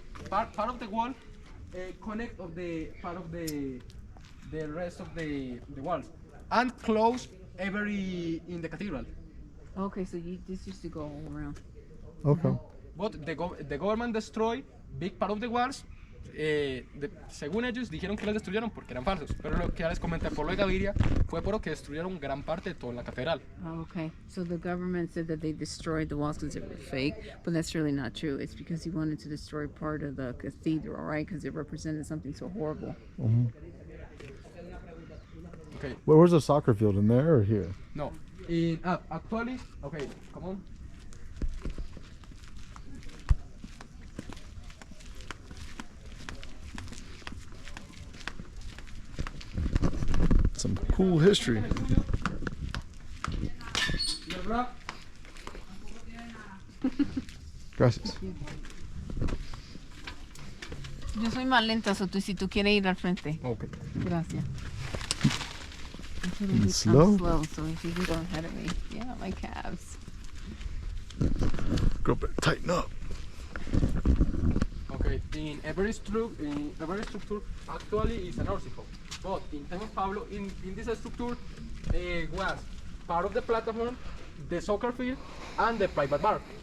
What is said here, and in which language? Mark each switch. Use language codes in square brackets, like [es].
[en] part of the wall connect of the part of the rest of the walls and close every in the cathedral. Okay, so this used to go all around. Okay. But the government destroy big part of the walls. [es] Según ellos dijeron que las destruyeron porque eran falsos, pero lo que ya les comenté por lo de Gaviria fue porque destruyeron gran parte de toda la catedral. [en] Oh, okay. So the government said that they destroyed the walls because they were fake, but that's really not true. It's because he wanted to destroy part of the cathedral, right? Because it represented something so horrible. Okay. Where's the soccer field? In there or here? No. Actually, okay, come on. Some cool history. [es] Gracias. Yo soy más lenta, so si tú quieres ir al frente. [en] Okay. [es] Gracias. [en] And slow. I'm slow, so if you can go ahead of me. Yeah, my calves. Girl, better tighten up. Okay, in every structure actually is an nursing home. But in time of Pablo, in this structure was part of the platform, the soccer field, and the private bar.